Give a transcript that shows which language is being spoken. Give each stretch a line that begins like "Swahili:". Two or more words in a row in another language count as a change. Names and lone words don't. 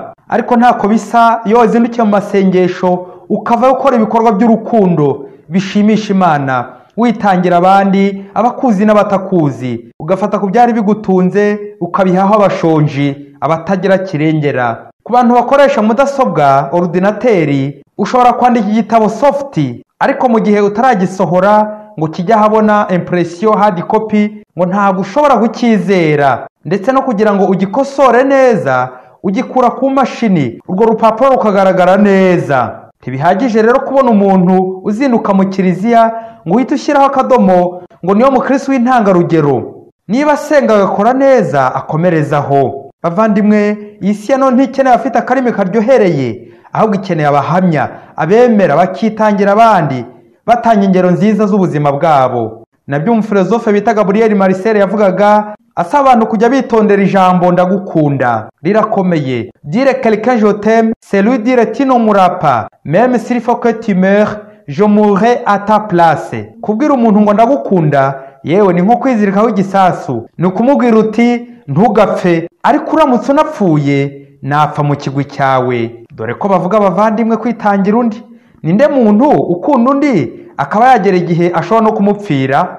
Kinyarwanda: Ariko ntako bisa iyo wazindukiye mu masengesho ukava gukora ibikorwa by'urukundo bishimisha Imana, witangira abandi, abakuzi n'abatakuzi, ugafata ku byari bigutunze ukabihaho abashonji, abatagira kirengera. Ku bantu bakoresha mudasobwa, ordinateri, ushobora kwandika igitabo soft, ariko mu gihe utaragisohora ngo kijya habona impression
English: hard copy,
Kinyarwanda: ngo ntabwo ushobora kucyizera, ndetse no kugira ngo ugikosore neza ugikura ku mashini urwo rupapuro rukagaragara neza. Ntibihagije rero kubona umuntu uzinduka mu kiliziya ngo uhite ushyiraho akadomo ngo niyo mukristo w'intangarugero. Niba asenga agakora neza akomerezaho. Bavandimwe, iyi si ya none ntikeneye afite akarimi karyohereye, ahubwo ikeneye abahamya, abemera bakitangira abandi, batanga ingero nziza z'ubuzima bwabo. Nabyo umufilozofe bita Gabriel Marcel yavugaga asaba abantu kujya bitondera ijambo ndagukunda. Rirakomeye.
French: Dire quelqu'un je t'aime, c'est lui dire tu ne mourras pas, même s'il faut que tu meurs, je mourrai à ta place.
Kinyarwanda: Kubwira umuntu ngo ndagukunda yewe ni nko kwizirikaho igisasu. Ni ukumubwira uti ntugapfe, ariko uramutse unapfuye napfa mu kigwi cyawe. Dore ko bavuga abavandimwe kwitangira undi. Ninde muntu ukunda undi akaba yagera igihe ashobora no kumupfira?